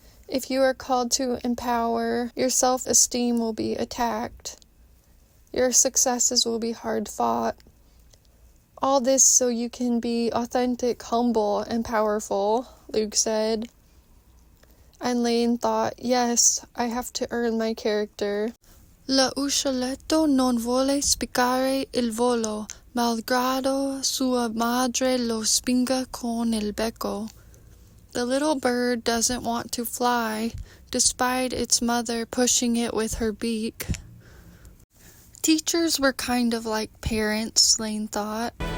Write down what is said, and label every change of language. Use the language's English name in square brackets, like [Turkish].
[English] If you are called to empower, your self-esteem will be attacked. Your successes will be hard-fought. All this so you can be authentic, humble, and powerful," Luke said. And Laine thought, yes, I have to earn my character. [Italian] "La uccelletto non vuole spiccare il volo, malgrado sua madre lo spinga con il becco." [English] The little bird doesn't want to fly, despite its mother pushing it with her beak. Teachers were kind of like parents, Laine thought.